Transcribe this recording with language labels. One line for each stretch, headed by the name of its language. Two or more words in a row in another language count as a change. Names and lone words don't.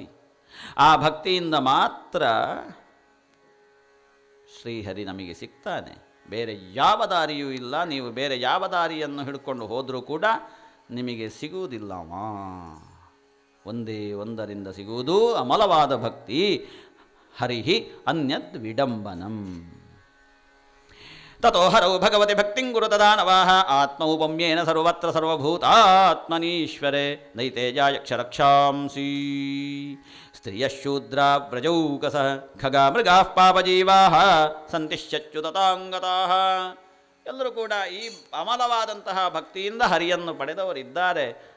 Kannada: ಆ ಭಕ್ತಿಯಿಂದ ಮಾತ್ರ ಶ್ರೀಹರಿ ನಮಗೆ ಸಿಗ್ತಾನೆ. ಬೇರೆ ಯಾವ ದಾರಿಯೂ ಇಲ್ಲ. ನೀವು ಬೇರೆ ಯಾವ ದಾರಿಯನ್ನು ಹಿಡ್ಕೊಂಡು ಹೋದರೂ ಕೂಡ ನಿಮಗೆ ಸಿಗುವುದಿಲ್ಲವ. ಒಂದೇ ಒಂದರಿಂದ ಸಿಗುವುದು ಅಮಲವಾದ ಭಕ್ತಿ.
Sanskrit: ಹರಿಹಿ ಅನ್ಯದ್ ವಿಡಂಬನಂ. ತಥೋ ಹರೌ ಭಗವತಿ ಭಕ್ತಿಂ ಗುರುತದಾನವಾಹ ಆತ್ಮೌಪಮ್ಯೇನ ಸರ್ವತ್ರ ಸರ್ವಭೂತಾತ್ಮನೀಶ್ವರೆ ದೈತೇಜಾಯಕ್ಷರಕ್ಷಾಂಸಿ ಸ್ತ್ರಿಯಶೂದ್ರ ವ್ರಜೌಕಸಃ ಖಗಾ ಮೃಗಾಃ ಪಾಪಜೀವಾಃ ಸಂತಿಶ್ಚ್ಯುತತಾಂಗತಾಃ.
Kannada: ಎಲ್ಲರೂ ಕೂಡ ಈ ಅಮಲವಾದಂತಹ ಭಕ್ತಿಯಿಂದ ಹರಿಯನ್ನು ಪಡೆದವರಿದ್ದಾರೆ.